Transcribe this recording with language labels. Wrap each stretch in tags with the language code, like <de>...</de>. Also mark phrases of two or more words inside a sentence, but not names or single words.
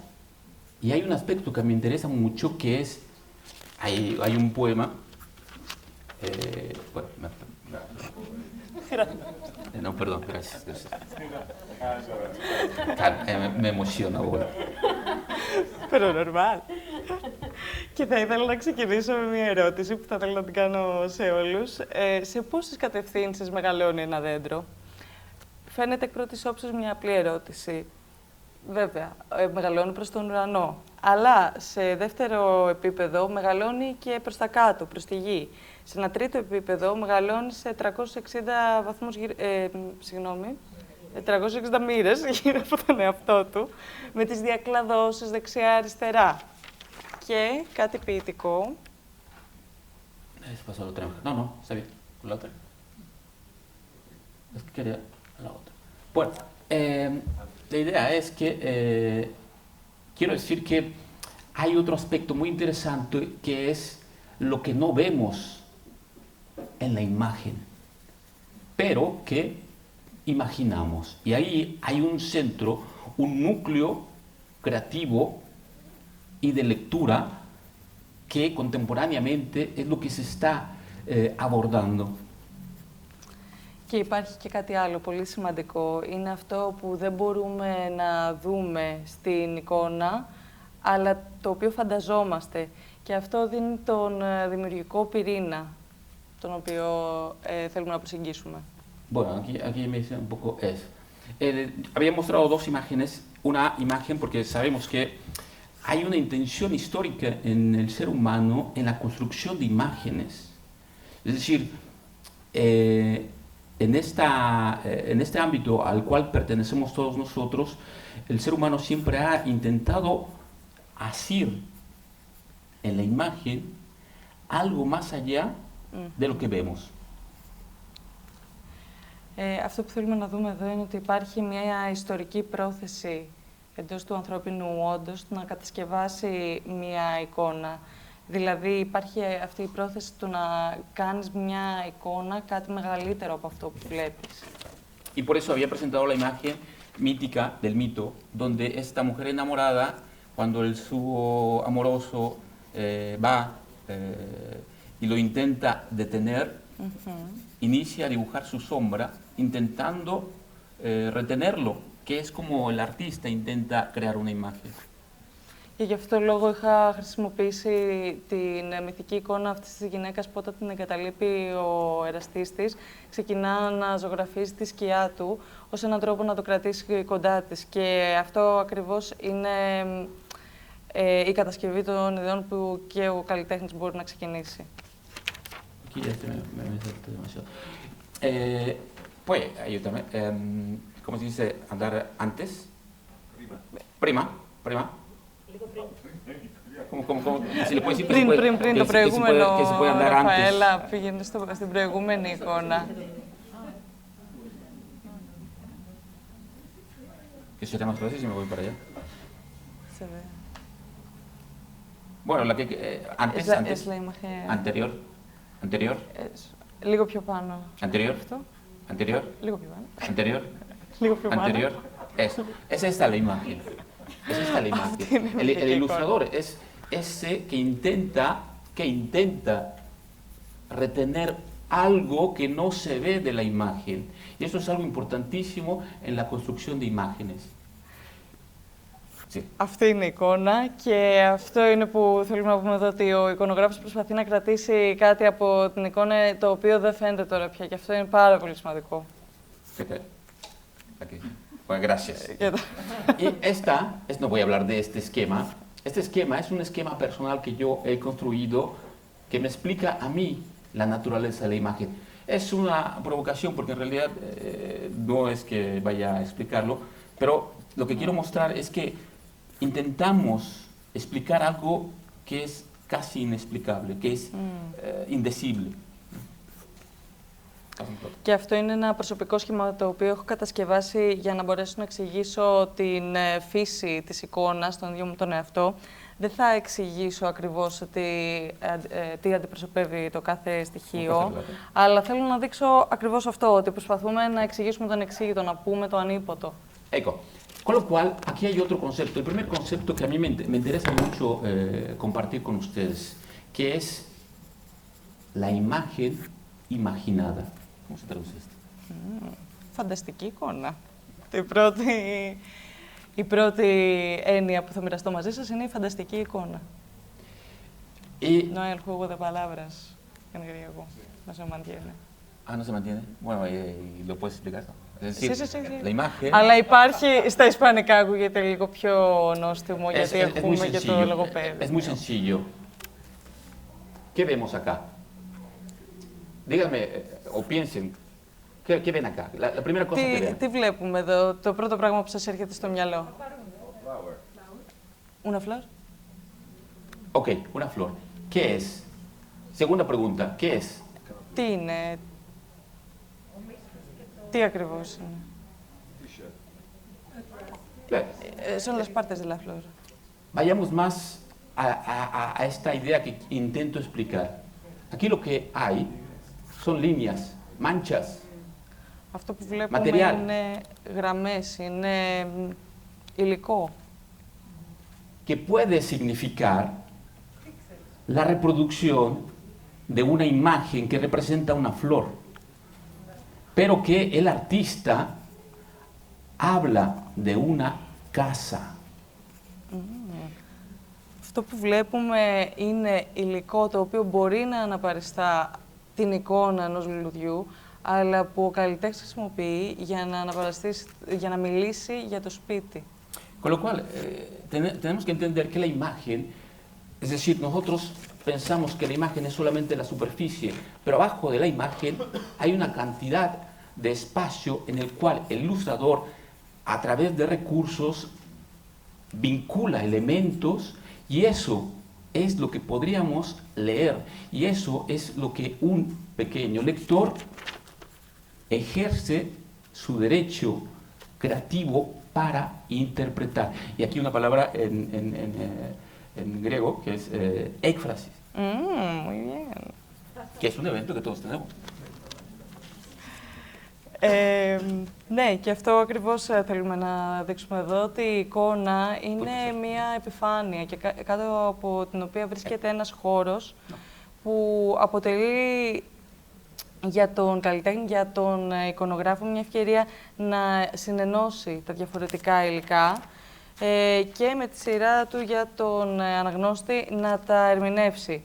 <es>Y hay un aspecto que me interesa mucho, que es, hay un poema, bueno, no, perdón, gracias. Me emociona ahora. Pero normal.</es> <el>Και θα ήθελα να ξεκινήσω με μια ερώτηση που θα ήθελα να την κάνω σε όλους. Σε πόσες κατευθύνσεις μεγαλώνει ένα δέντρο? Φαίνεται εκ πρώτης όψεως μια απλή ερώτηση. Βέβαια, μεγαλώνει προς τον ουρανό. Αλλά σε δεύτερο επίπεδο μεγαλώνει και προς τα κάτω, προς τη γη. Σε ένα τρίτο επίπεδο μεγαλώνει σε 360 βαθμούς 360 μοίρες γύρω από τον εαυτό του, με τις διακλαδώσεις δεξιά-αριστερά. Και κάτι ποιητικό.</el> <es>No, no, está bien. La otra. Es que quería la otra. Bueno, la idea es que quiero decir que hay otro aspecto muy interesante que es lo que no vemos en la imagen, pero que imaginamos. Y ahí hay un centro, un núcleo creativo y de lectura que contemporáneamente es lo que se está abordando.</es> <el>Και υπάρχει και κάτι άλλο πολύ σημαντικό. Είναι αυτό που δεν μπορούμε να δούμε στην εικόνα, αλλά το οποίο φανταζόμαστε. Και αυτό δίνει τον δημιουργικό πυρήνα, τον οποίο θέλουμε να προσεγγίσουμε.</el> <es>Bueno, aquí me dice un poco eso. Había mostrado dos imágenes. Una imagen porque sabemos que hay una intención histórica en el ser humano en la construcción de imágenes. Es decir, en este ámbito al cual pertenecemos todos nosotros, el ser humano siempre ha intentado hacer en la imagen algo más allá de lo que vemos.</es> <el>Αυτό που θέλουμε να δούμε εδώ είναι ότι υπάρχει μια ιστορική πρόθεση εντός του ανθρώπινου όντως να κατασκευάσει μια εικόνα. Δηλαδή υπάρχει αυτή η πρόθεση του να κάνεις μια εικόνα κάτι μεγαλύτερο από αυτό που βλέπεις.</el> <es>Y por eso había presentado la imagen mítica del mito, donde esta mujer enamorada, cuando su amoroso va y lo intenta detener, inicia a dibujar su sombra, intentando retenerlo, que es como el artista intenta crear una imagen.</es> <el>Και γι' αυτό λόγο είχα χρησιμοποιήσει την μυθική εικόνα αυτής της γυναίκας που όταν την εγκαταλείπει ο εραστής της, ξεκινά να ζωγραφίζει τη σκιά του ως έναν τρόπο να το κρατήσει κοντά της. Και αυτό ακριβώς είναι η κατασκευή των ιδεών που και ο καλλιτέχνης μπορεί να ξεκινήσει.</el> <es>Pues, ayúdame. ¿Cómo se dice andar antes? Prima. ¿Cómo? Si le puedes decir</es> <el>πριν το προηγούμενο,</el> <es>que se puede andar antes.</es> <el>Ραφαέλα, πήγαινε στην προηγούμενη εικόνα.</el> <es>Que sería más fácil si me voy para allá. Se ve. Bueno, la que antes, Es la imagen... Anterior.</es> <el>Λίγο πιο πάνω.</el> <es>Anterior.</es> <el>Αυτό.</el> <es>Anterior.</es> <el>Λίγο πιο πάνω.</el> <es>Anterior.</es> <el>Λίγο πιο πάνω.</el> <es>Anterior. Eso. Es esta la imagen. Es esta la imagen. El ilustrador es ese que intenta retener algo que no se ve de la imagen. Y eso es algo importantísimo en la construcción de imágenes. Sí.</es> <el>Αυτή είναι η εικόνα και αυτό είναι που θέλουμε να πούμε εδώ, ότι ο εικονογράφος προσπαθεί να κρατήσει κάτι από την εικόνα το οποίο δεν φαίνεται τώρα πια και αυτό είναι πάρα πολύ σημαντικό.</el> <es>Bueno, gracias. Y no voy a hablar de este esquema. Este esquema es un esquema personal que yo he construido que me explica a mí la naturaleza de la imagen. Es una provocación porque en realidad no es que vaya a explicarlo, pero lo que quiero mostrar es que intentamos explicar algo que es casi inexplicable, que es indecible.</es> <el>Και αυτό είναι ένα προσωπικό σχήμα το οποίο έχω κατασκευάσει για να μπορέσω να εξηγήσω την φύση της εικόνας, τον ίδιο μου τον εαυτό. Δεν θα εξηγήσω ακριβώς τι αντιπροσωπεύει το κάθε στοιχείο, αλλά θέλω να δείξω ακριβώς αυτό, ότι προσπαθούμε να εξηγήσουμε τον εξήγητο, να πούμε το ανίποτο.</el> <es>Ecco, con lo cual aquí hay otro concepto. El primer concepto que a mí me interesa mucho compartir con ustedes, que es la imagen imaginada. ¿Cómo se traduce esto?</es> <el>Φανταστική εικόνα. Η πρώτη έννοια που θα μοιραστώ μαζί σας είναι η φανταστική εικόνα.</el> <es>No hay el juego de palabras en griego. No se mantiene. Ah, no se mantiene. Bueno, ¿lo puedes explicar? Es decir, sí. la imagen...</es> <el>Αλλά υπάρχει, στα ισπανικά ακούγεται λίγο πιο νόστιμο, γιατί έχουμε και το λογοπαίδιο.</el> <es>Es muy sencillo. ¿Qué vemos acá? Díganme, o piensen, ¿qué ven acá? La primera cosa que ven.</es> <el>Τι βλέπουμε εδώ, το πρώτο πράγμα που σας έρχεται στο μυαλό?</el> <es>Una flor. Ok, una flor. ¿Qué es? Segunda pregunta, ¿qué es?</es> <el>Τι είναι? Τι ακριβώς είναι?</el> <es>Son las partes de la flor. Vayamos más a esta idea que intento explicar. Aquí lo que hay son líneas, manchas.</es> <el>Αυτό που βλέπουμε είναι γραμμές, είναι υλικό.</el> <es>Que puede significar la reproducción de una imagen que representa una flor, pero que el artista habla de una casa.</es> <el>Αυτό που βλέπουμε είναι υλικό το οποίο μπορεί να αναπαριστά την εικόνα ενός λουλουδιού, αλλά που ο καλλιτέχνης χρησιμοποιεί για να μιλήσει για το σπίτι.</el> <es>Con lo cual, tenemos que entender que la imagen, es decir, nosotros pensamos que la imagen es solamente la superficie, pero abajo de la imagen hay una cantidad de espacio en el cual el ilustrador, a través de recursos, vincula elementos y eso es lo que podríamos leer y eso es lo que un pequeño lector ejerce su derecho creativo para interpretar. Y aquí una palabra en griego que es ékfrasis. Muy bien. Que es un evento que todos tenemos.</es> <el>Ναι, και αυτό ακριβώς θέλουμε να δείξουμε εδώ, ότι η εικόνα είναι μία επιφάνεια και κάτω από την οποία βρίσκεται ένας χώρος που αποτελεί για τον καλλιτέχνη, για τον εικονογράφο, μια ευκαιρία να συνενώσει τα διαφορετικά υλικά και με τη σειρά του για τον αναγνώστη να τα ερμηνεύσει.</el>